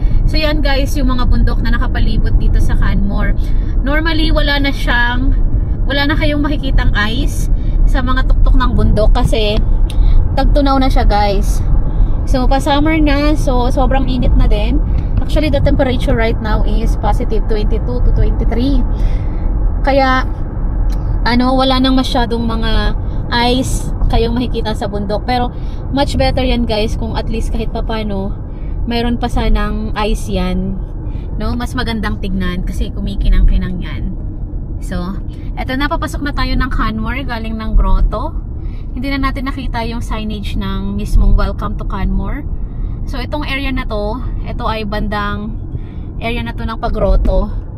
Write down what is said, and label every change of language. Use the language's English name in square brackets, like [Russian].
[Filipino] So yan guys, yung mga bundok na nakapalibot dito sa Canmore. Normally wala na kayong makikitang ice sa mga tuktok ng bundok kasi tagtunaw na siya guys. So pa summer na, so sobrang init na din. [English] Actually, the temperature right now is positive 22 to 23. [Filipino] Kaya, wala nang masyadong mga ice kayong makikita sa bundok. Pero, [English] much better [Filipino] yan guys kung at least kahit papano, mayroon pa sanang ice yan. No? Mas magandang tignan kasi kumikinang-kinang yan. So, eto na, papasok na tayo ng Canmore galing ng grotto. Hindi na natin nakita yung signage ng mismong welcome to Canmore. So, itong area na to, ito ay bandang area na to ng paggrotto.